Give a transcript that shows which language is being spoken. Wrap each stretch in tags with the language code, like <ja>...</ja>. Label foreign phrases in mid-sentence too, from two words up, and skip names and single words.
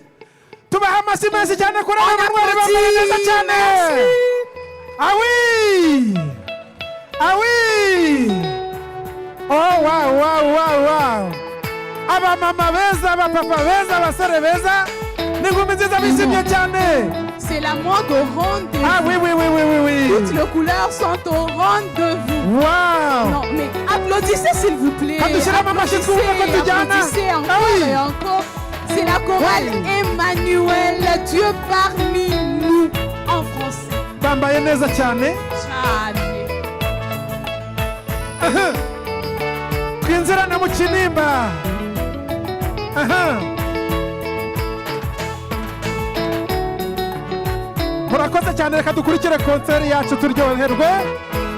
<rw>Tubaha amashyi menshi cyane kuri Emmanuel, bambaye neza cyane. Awi. Oh, wow. Aba mama beza, aba papa beza, abasore beza, n'inkumi nziza bishimye cyane.</rw> <fr>C'est la mode au rendez-vous. Oui. Toutes les couleurs sont au rendez-vous. Wow. Non, mais applaudissez s'il vous plaît. Applaudissez encore et encore. C'est la chorale Emmanuel, Dieu parmi nous, en français.</fr> <rw>Bambaye neza cyane. Twinzirane mu kinimba. murakoze cyane, reka dukurikire konseri yacu turyoherwe.</rw>